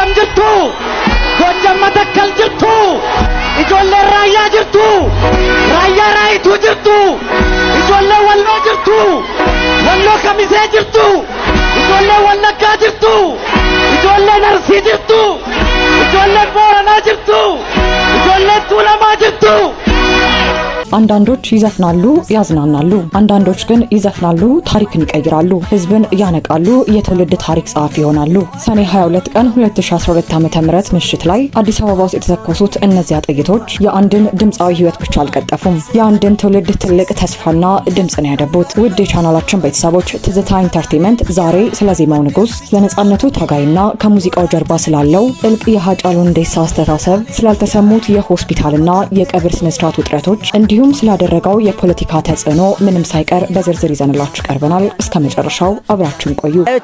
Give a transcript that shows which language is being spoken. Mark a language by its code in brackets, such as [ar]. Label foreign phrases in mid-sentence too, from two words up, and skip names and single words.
[om] jirtu Gojjam Matakkal jirtu ijoollee raayyaa jirtu raayyaa raayituu jirtu ijoollee walloo jirtu walloo kamisee jirtu ijoollee wallaggaa jirtu ijoollee narsii jirtu ijoollee booranaa jirtu ijoollee tuulamaa jirtu [am] አንዳንዶች ይዘፍናሉ ያዝናናሉ አንዳንዶች ግን ይዘፍናሉ ታሪክን ይቀይራሉ ህዝብን ያነቃሉ የትውልድ ታሪክ ጸሐፊ ይሆናሉ ሰኔ 22 ቀን 2012 ዓ.ም ምሽት ላይ አዲስ አበባ ውስጥ የተተኮሱት እነዚያ ጥይቶች የአንድን ድምጻዊ ህይወት ብቻ አልቀጠፉም የአንድን ትውልድ ትልቅ ተስፋና ድምጽን ያደቡት ውድ የቻናላችን ቤተሰቦች ትዝታ ኢንተርቴይንመንት ዛሬ ስለ ዜማው ንጉስ ለነጻነቱ ታጋይና ከሙዚቃው ጀርባ ስላለው ጥልቅ የሃጫሉ ሁንዴሳ አስተሳሰብ ስላልተሰሙት የሆስፒታልና የቀብር ስነ ስርዓት ውጥረቶች እንዲሁም ስላደረገው የፖለቲካ ተጽዕኖ ምንም ሳይቀር በዝርዝር ይዘንላችሁ ቀርበናል እስከ መጨረሻው አብራችሁን ቆዩ